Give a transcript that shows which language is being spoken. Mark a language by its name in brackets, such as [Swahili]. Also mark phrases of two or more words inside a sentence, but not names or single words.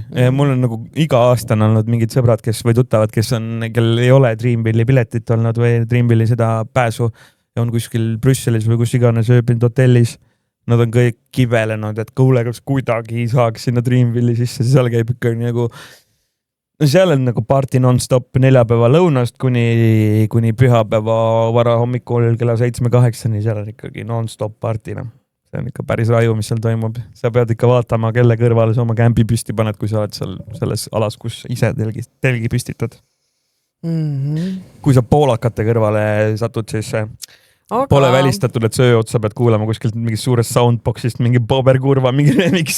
[Estonian] Mul on nagu iga aasta on olnud mingid sõbrad, kes või tuttavad, kellel ei ole Dreamville'i piletit olnud või Dreamville'i seda pääsu ja on kuskil Brüsselis või kus iganes ööbinud hotellis. Nad on kõik kivelenud, et kuule, kas kuidagi saaks sinna Dreamville'i sisse, seal käib ikka nagu, no seal on nagu [English] party non-stop [Estonian] neljapäeva lõunast kuni pühapäeva vara hommikul kella 7-8, seal on ikkagi [English] non-stop party. [Estonian] No. See on ikka päris raju, mis seal toimub. Sa pead ikka vaatama, kelle kõrvale sa oma kämpi püsti paned, kui sa oled seal selles alas, kus ise telgi püstitad. Kui sa poolakate kõrvale satud, siis pole välistatud, et söö otsa pead kuulama kuskilt mingist suurest soundboxist mingi Boberkurva, mingi remix.